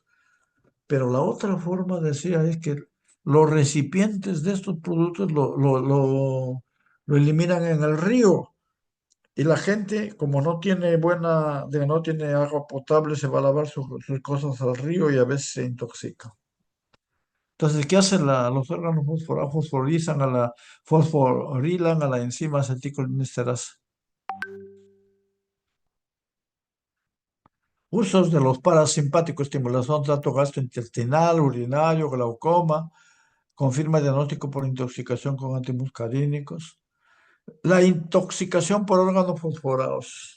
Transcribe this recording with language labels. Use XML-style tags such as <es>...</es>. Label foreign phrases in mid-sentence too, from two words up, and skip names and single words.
<es>Pero la otra forma, decía, es que los recipientes de estos productos lo eliminan en el río. Y la gente, como no tiene agua potable, se va a lavar sus cosas al río y a veces se intoxica. Entonces, ¿qué hacen los órganos fosforados? Fosforizan fosforilan a la enzima acetilcolinesterasa. Usos de los parasimpáticos, estimulación, trato gastrointestinal, urinario, glaucoma, confirma diagnóstico por intoxicación con antimuscarínicos. La intoxicación por órganos fosforados.</es>